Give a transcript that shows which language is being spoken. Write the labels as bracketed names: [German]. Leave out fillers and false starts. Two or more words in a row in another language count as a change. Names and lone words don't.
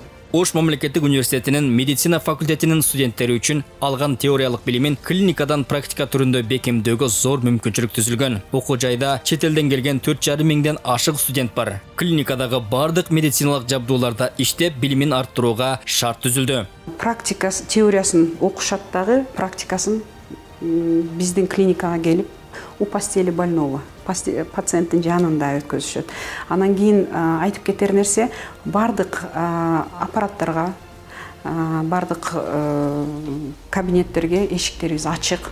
[Kyrgyz] Ош мамлекеттик университетинин медицина факультетинин студенттери үчүн алган теориялык билимин клиникадан практика түрүндө бекемдөөгө зор мүмкүнчүлүк түзүлгөн. Окуу жайда чет элден келген 4,5 миңден ашык студент бар. Клиникадагы бардык медициналык жабдууларда иштеп, билимин арттырууга шарт түзүлдү. Практика теориясын окушат дагы, практикасын биздин клиникага келип, [Russian] у постели больного, [Kyrgyz] пациенттин жанында өткөзүшөт. Анан кийин айтып кетер нерсе, бардык аппараттарга, бардык кабинеттерге эшиктерибиз ачык.